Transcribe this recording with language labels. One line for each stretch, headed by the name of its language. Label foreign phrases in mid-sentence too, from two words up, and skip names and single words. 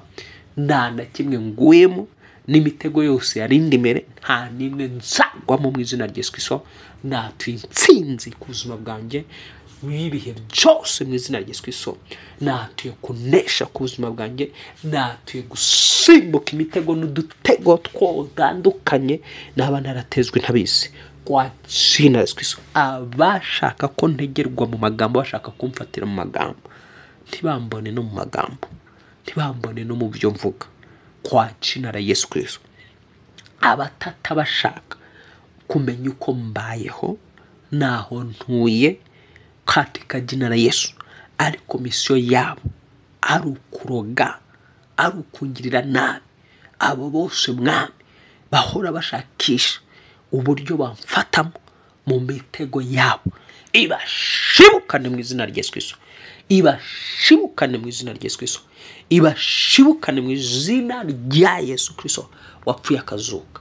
Kinyarwanda: Nta na kimwe nguyemo, n'imitego yose yarindi imbere nta nimwe nzagwamo mu izina rya Yesu Kristo. Natuye intsinzi ku buzima bwanjye ibihe byose mu izina rya Yesu Kristo. Natuye kunesha ku buzima bwanjye, natuye gusimbuka imitego n'udutego twotandukanye naba naratezwe ntabizi,
Swahili: kwa jina la Yesu Kristo.
Kinyarwanda: Abashaka ko ntegerwa mu magambo, bashaka kumfatira mu magambo, ntibambone no mu magambo, ntibambone no mu byo mvuga,
Swahili: kwa jina la Yesu Kristo.
Kinyarwanda: Abatata bashaka kumenya uko mbayeho, naho ntuye,
Swahili: katika jina la Yesu, ariko
Kinyarwanda: misiyo yabo ari ukuroga, ari ukungirira nabi, abo bose Mwami bahora bashakisha uburyo bamfatamo mu mitego yabo, ibashibukane mu izina rya Yesu Kristo, ibashibukane mu izina rya Yesu Kristo, ibashibukane mu izina rya Yesu Kristo wapfuye akazuka.